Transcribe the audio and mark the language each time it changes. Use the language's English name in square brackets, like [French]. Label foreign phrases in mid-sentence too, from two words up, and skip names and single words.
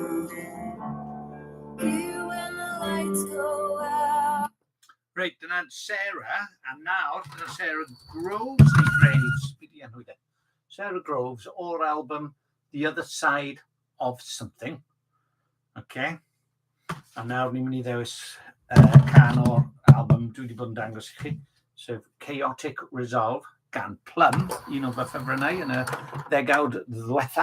[English] Here when the lights go out. Right, [Welsh] dyna Sarah, a nawr, dyna Sarah Groves, neu Graves, be di enw i de? Sarah Groves, o'r album The Other Side of Something. [English] Okay. [Welsh] A nawr ni'n mynd i ddewis can o'r album dwi wedi bod yn dangos i chi, sef Chaotic Resolve, gan Plum, un o fy ffefrynnau yn y ddegawd ddiwetha.